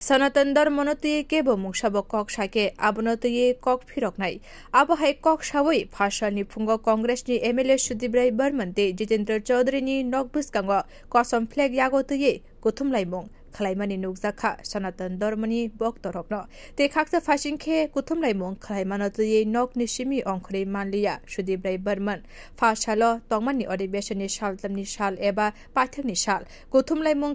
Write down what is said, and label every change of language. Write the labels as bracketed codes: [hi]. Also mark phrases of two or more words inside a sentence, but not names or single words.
[trp] সনাতন ধর্মনতুয়ে কেবো মুংসাবো কক সাকে আবনতুয়ে কক ফিরকনাই আবহাই কক সাবই ভাষাनि फुंगो कांग्रेसनि एमएलए सुदीब्राय बर्मनते जितेन्द्र चौधरीनि नकबुसकांगो कसम फ्लेग यागोतुये गुथुमलाइमुं खालाइमानि नुकजाखा सनातन धर्मनि बक्तरकनो ते खाक्सा फासिंखे गुथुमलाइमुं खालाइमानतुये नकनि सिमि अंखरि मानलिया सुदीब्राय बर्मन फासालो तंगमानि अधिवेशननि सालतमनि साल एबा पाठकनि साल गुथुमलाइमुं